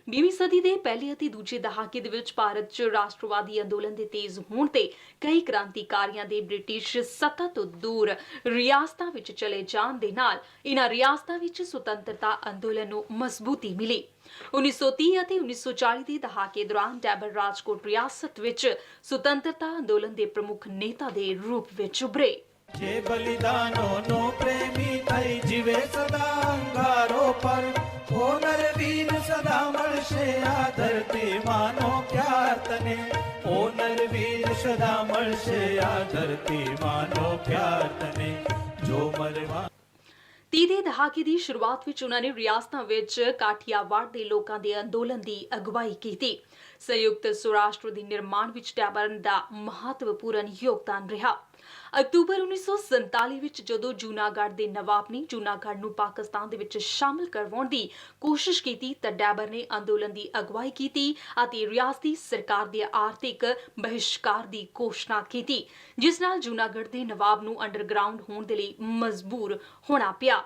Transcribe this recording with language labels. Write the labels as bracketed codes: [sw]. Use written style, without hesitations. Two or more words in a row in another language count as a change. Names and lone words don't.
[pa] 20ਵੀਂ ਸਦੀ ਦੇ ਪਹਿਲੇ ਅਤੇ ਦੂਜੇ ਦਹਾਕੇ ਦੇ ਵਿੱਚ ਭਾਰਤ 'ਚ ਰਾਸ਼ਟਰਵਾਦੀ ਅੰਦੋਲਨ ਦੇ ਤੇਜ਼ ਹੋਣ ਤੇ ਕਈ ਕ੍ਰਾਂਤੀਕਾਰੀਆਂ ਦੇ ਬ੍ਰਿਟਿਸ਼ ਸੱਤਾ ਤੋਂ ਦੂਰ ਰਿਆਸਤਾਂ ਵਿੱਚ ਚਲੇ ਜਾਣ ਦੇ ਨਾਲ ਇਹਨਾਂ ਰਿਆਸਤਾਂ ਵਿੱਚ ਸੁਤੰਤਰਤਾ ਅੰਦੋਲਨ ਨੂੰ ਮਜ਼ਬੂਤੀ ਮਿਲੀ। 1930 ਅਤੇ 1940 ਦੇ ਦਹਾਕੇ ਦੌਰਾਨ ਡੈਬਰ ਰਾਜਕੋਟ ਰਿਆਸਤ ਵਿੱਚ ਸੁਤੰਤਰਤਾ ਅੰਦੋਲਨ ਦੇ ਪ੍ਰਮੁੱਖ ਨੇਤਾ ਦੇ ਰੂਪ ਵਿੱਚ ਉੱਭਰੇ। [gu] જે બલિદાનોનો પ્રેમી થઈ જીવે સદા અંગારો પર હોનર વીર સદા મળશે આ ધરતી માનો પ્યાર તને હોનર વીર સદા મળશે આ ધરતી માનો પ્યાર તને જો મરવા [pa] 30 ਦੇ ਦਹਾਕੇ ਦੀ ਸ਼ੁਰੂਆਤ ਵਿੱਚ ਉਹਨਾਂ ਨੇ ਰਿਆਸਤਾਂ ਵਿੱਚ ਕਾਠੀਆਵਾੜ ਦੇ ਲੋਕਾਂ ਦੇ ਅੰਦੋਲਨ ਦੀ ਅਗਵਾਈ ਕੀਤੀ। ਸੰਯੁਕਤ ਸੌਰਾਸ਼ਟਰ ਦੇ ਨਿਰਮਾਣ ਵਿੱਚ ਡੈਬਰ ਦਾ ਮਹੱਤਵਪੂਰਨ ਯੋਗਦਾਨ ਰਿਹਾ। ਅਕਤੂਬਰ 1947 ਵਿੱਚ ਜਦੋਂ ਜੂਨਾਗੜ੍ਹ ਦੇ ਨਵਾਬ ਨੇ ਜੂਨਾਗੜ੍ਹ ਨੂੰ ਪਾਕਿਸਤਾਨ ਦੇ ਵਿੱਚ ਸ਼ਾਮਲ ਕਰਵਾਉਣ ਦੀ ਕੋਸ਼ਿਸ਼ ਕੀਤੀ ਤਾਂ ਡੈਬਰ ਨੇ ਅੰਦੋਲਨ ਦੀ ਅਗਵਾਈ ਕੀਤੀ ਅਤੇ ਰਿਆਸਤੀ ਸਰਕਾਰ ਦੇ ਆਰਥਿਕ ਬਹਿਸ਼ਕਾਰ ਦੀ ਘੋਸ਼ਣਾ ਕੀਤੀ, ਜਿਸ ਨਾਲ ਜੂਨਾਗੜ੍ਹ ਦੇ ਨਵਾਬ ਨੂੰ ਅੰਡਰਗਰਾਉਂਡ ਹੋਣ ਦੇ ਲਈ ਮਜਬੂਰ ਹੋਣਾ ਪਿਆ।